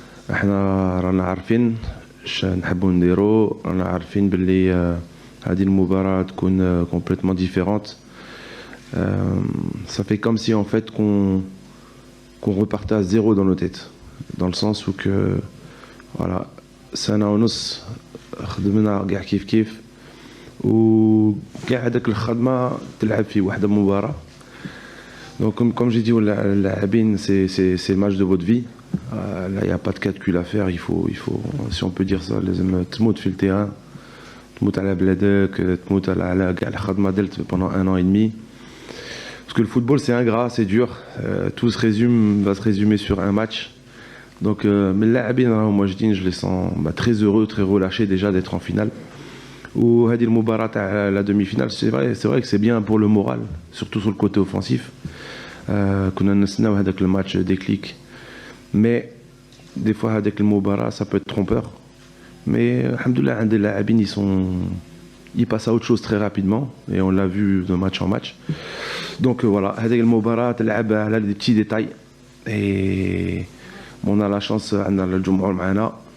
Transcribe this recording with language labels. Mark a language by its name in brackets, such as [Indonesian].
[Arabic] احنا رانا عارفين اش نحبوا نديروا، رانا عارفين باللي هذه المباراة تكون [French] complètement différente. Ça fait comme si en fait qu'on repartait à zéro dans nos têtes, dans le sens où que voilà, [Arabic] سنة ونص خدمنا كاع كيف وكاع هذاك الخدمة تلعب في واحدة مباراة. [French] Donc comme j'ai dit aux لاعبين, c'est le match de votre vie. Là il n'y a pas de calcul à faire, il faut si on peut dire ça, [Arabic] لازم تموت في التيران، تموت على بلادك، تموت على كاع الخدمة درت [French] pendant 1 an et demi. Parce que le football c'est ingrat, c'est dur, tout va se résumer sur un match. Donc mais اللاعبين moi je les sens très heureux, très relâchés déjà d'être en finale. Ou [Arabic] هذه المباراة تاع [French] la demi-finale, c'est vrai que c'est bien pour le moral, surtout sur le côté offensif. [Arabic] كنا نستناو هذاك الماتش déclic. [French] Mais des fois avec le Mobara ça peut être trompeur. Mais alhamdoulilah [Arabic] عند اللاعبين [French] ils passent à autre chose très rapidement et on l'a vu de match en match. Donc voilà, [Arabic] هذاك المباراة تلعب على [French] des petits détails et on a la chance [Arabic] عندنا الجمهور معنا.